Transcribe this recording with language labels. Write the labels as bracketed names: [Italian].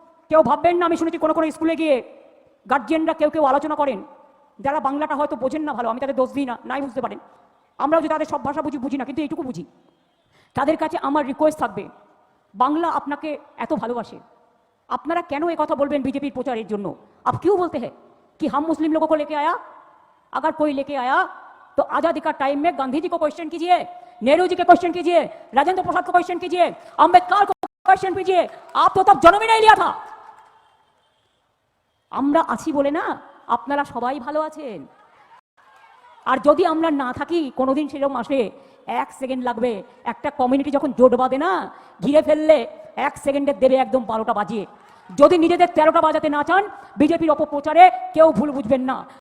[Bangla] কেউ ভাববেন না, আমি শুনেছি কোনো স্কুলে গিয়ে গার্জিয়ানরা কেউ আলোচনা করেন, যারা বাংলাটা হয়তো বোঝেন না ভালো, আমি তাদের দোষ দিই না, নাই বুঝতে পারেন। আমরাও যদি তাদের সব ভাষা বুঝি না, কিন্তু এইটুকু বুঝি। তাদের কাছে আমার রিকোয়েস্ট থাকবে, বাংলা আপনাকে এত ভালোবাসে, আপনারা কেন এ কথা বলবেন [Hindi] बीजेपी प्रचार [Bangla] জন্য? [Hindi] आप क्यों बोलते हैं कि हम मुस्लिम लोगों को लेके आया? अगर कोई लेके आया तो आजादी का टाइम में गांधी जी को क्वेश्चन कीजिए, नेहरू जी के क्वेश्चन कीजिए, राजेंद्र प्रसाद को क्वेश्चन कीजिए, अम्बेडकर को क्वेश्चन कीजिए। आप तो तब जन्म ही नहीं लिया था। [Bangla] আমরা আছি বলে না আপনারা সবাই ভালো আছেন। আর যদি আমরা না থাকি, কোনোদিন সেরকম আসে, 1 সেকেন্ড লাগবে, একটা কমিউনিটি যখন জোট বাঁধে না, ঘিরে ফেললে 1 সেকেন্ডে দেবে একদম 12টা বাজিয়ে। যদি নিজেদের 13টা বাজাতে না চান, বিজেপির অপপ্রচারে কেউ ভুল বুঝবেন না।